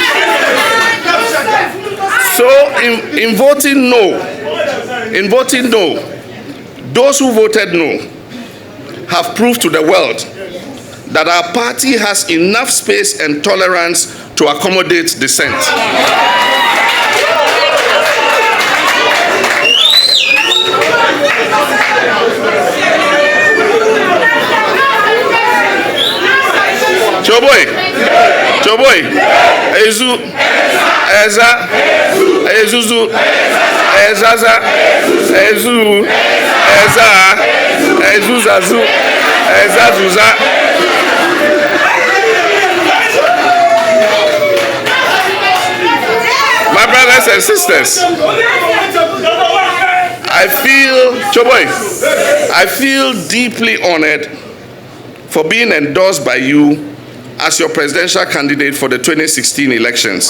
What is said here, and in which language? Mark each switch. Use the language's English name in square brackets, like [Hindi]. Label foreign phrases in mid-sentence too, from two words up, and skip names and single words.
[English] So in voting no, those who voted no have proved to the world that our party has enough space and tolerance to accommodate dissent. Choboy, Ezu, Eza, Ezuzu, Ezaza, Ezu, Eza, Ezuzazu, Ezazuza. My brothers and sisters, I feel deeply honored for being endorsed by you as your presidential candidate for the 2016 elections.